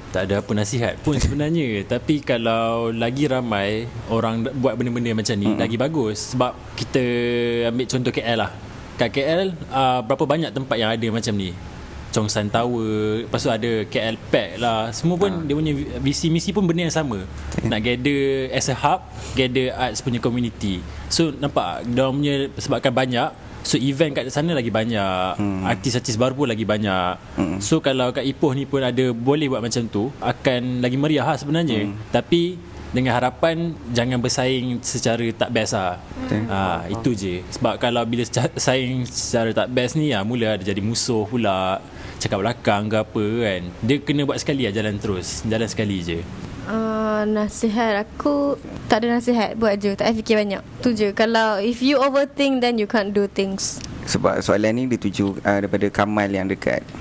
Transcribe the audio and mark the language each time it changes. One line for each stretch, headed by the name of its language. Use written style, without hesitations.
Malay: Tak ada apa nasihat pun sebenarnya. Tapi kalau lagi ramai orang buat benda-benda macam ni, lagi bagus. Sebab kita ambil contoh KL lah. Kat KL berapa banyak tempat yang ada macam ni. Chongsan Tower, lepas tu ada KL Pack lah. Semua pun dia punya visi misi pun benda yang sama.
English: Nak gather as a hub, gather arts punya community.
Malay: So nampak diorang punya sebabkan banyak, so event kat sana lagi banyak, artis-artis baru pun lagi banyak. So kalau kat Ipoh ni pun ada boleh buat macam tu, akan lagi meriah lah sebenarnya. Tapi dengan harapan jangan bersaing secara tak best lah. Itu je. Sebab kalau bila saing secara tak best ni mula ada jadi musuh pula, cakap belakang ke apa kan. Dia kena buat sekali lah, jalan terus, jalan sekali je. Nasihat aku, tak ada nasihat, buat je, tak payah fikir banyak. Tu je.
English: Kalau if you overthink, then you can't do things.
Malay: Sebab soalan ni dituju daripada Kamal yang dekat.